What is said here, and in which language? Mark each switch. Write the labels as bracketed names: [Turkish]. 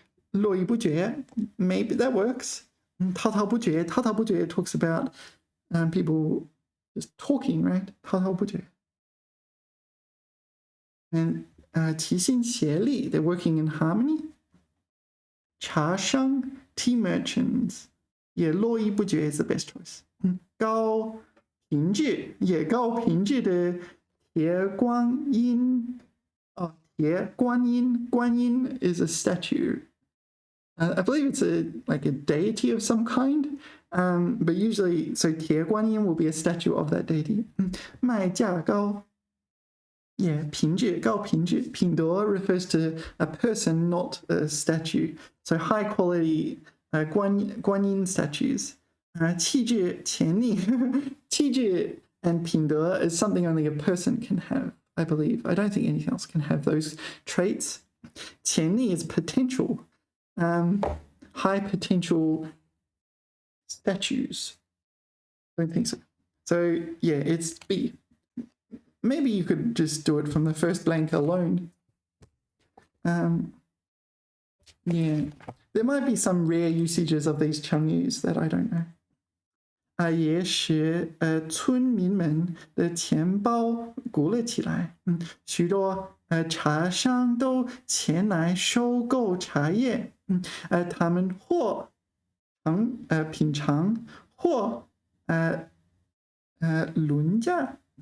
[English] 络绎不绝 maybe that works. 滔滔不绝 talks about people just talking, right? 滔滔不绝 and 齐心协力 they're working in harmony. 茶商 tea merchants yeah 络绎不绝 is the best choice. [Chinese] 高品质 yeah 高品质的铁观音铁观音 [English] is a statue. I believe it's like a deity of some kind, but usually, so 铁观音 will be a statue of that deity. [Chinese] 卖价高 [English] Yeah, 品质高品质品德 refers to a person, not a statue. So high quality 观音 statues. 气质潜力气质 and 品德 is something only a person can have, I believe. I don't think anything else can have those traits. 潜力 is potential. High potential statues. I don't think so. So yeah, it's B. Maybe you could just do it from the first blank alone. Yeah, there might be some rare usages of these Chinese that I don't know. [Chinese] 也使村民们的钱包鼓了起来。许多茶商都前来收购茶叶。他们或品尝，或轮驾。